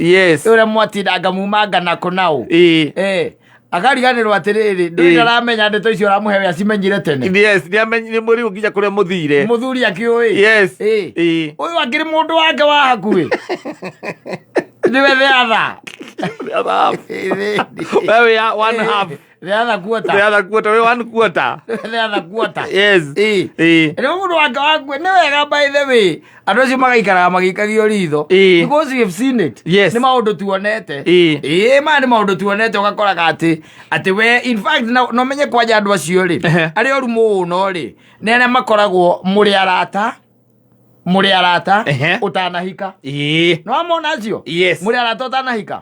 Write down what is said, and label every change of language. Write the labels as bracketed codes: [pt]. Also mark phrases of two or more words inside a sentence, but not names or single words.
[en] Yes. [ki] Ũrĩa mwatindanga mumanga na kũnaũ. Akariganĩrwo atĩrĩrĩ ndũrĩ ndaramenya ndeto icio ũramũhe we acimenyire tene. [en] Yes. [ki] Nĩ mũriũ nginya kũrĩa mũthire. Mũthuri akĩũĩ. [en] Yes. [ki] Ũyũ akĩrĩ mũndũ wake wa hakuhĩ. [en] Niwe the other. Wewe ya one half. The other quarter. Wewe one quarter. The other quarter. Yes. [ki] Nĩ mũndũ wake wa hakuhĩ nĩ wega [en] by the way. [ki] Andũ acio magaikaraga magĩikagio ritho. [en] Because we have seen it. Yes. [ki] Nĩ maũndũ tuonete. Ma nĩ maũndũ tuonete ũgakoraga atĩ we [en] in fact [ki] no menye kwanja andũ acio rĩ. Arĩa oru mũno rĩ. Nĩ arĩa makoragwo mũrĩ arata ũtanahika. No amona acio. [en] Yes. [ki] Mũrĩ arata ũtanahika.